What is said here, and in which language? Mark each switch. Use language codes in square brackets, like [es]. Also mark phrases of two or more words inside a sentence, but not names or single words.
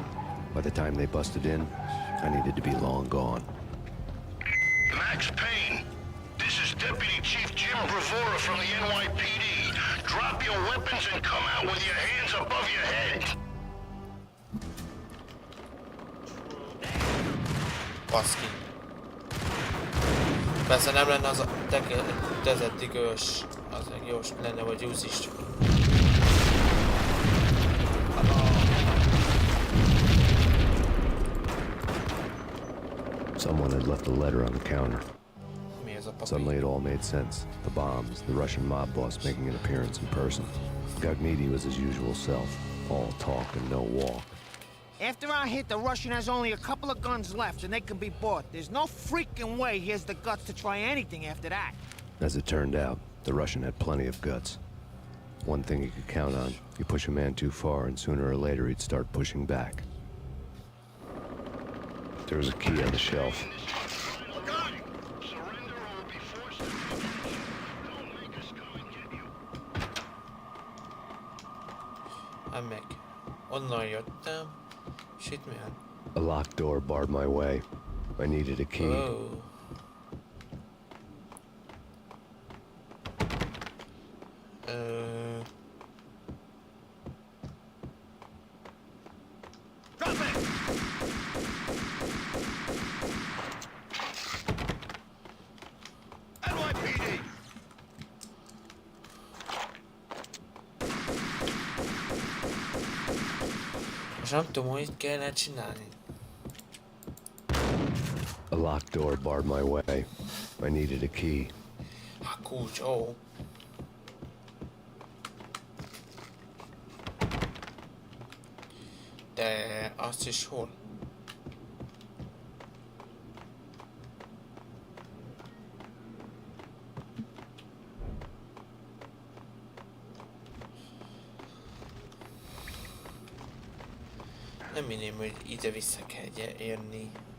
[en] By the time they busted in, I needed to be long gone. Max Payne, this is Deputy Chief Jim Bravura from the NYPD. Drop your weapons and come out with your hands above your head. [hu] Baszki. Persze nem lenne az a tezetti ős, az meg jó lenne, vagy Júz is. [en] Someone had left a letter on the counter. Suddenly it all made sense. The bombs, the Russian mob boss making an appearance in person. Gagnidi was his usual self, all talk and no walk. After our hit, the Russian has only a couple of guns left, and they can be bought. There's no freaking way he has the guts to try anything after that. As it turned out, the Russian had plenty of guts. One thing you could count on, you push a man too far and sooner or later he'd start pushing back. There was a key on the shelf. [hu] Meg. Onnan jöttem. És itt milyen? [en] A locked door barred my way. I needed a key. Oh. Drop it! NYPD! [hu] Most nem tudom, hogy kellene csinálni. [en] A locked door barred my way. I needed a key. [hu] A kulcs, ó. De azt is hol? Nem hinném, hogy ide-vissza kell érni.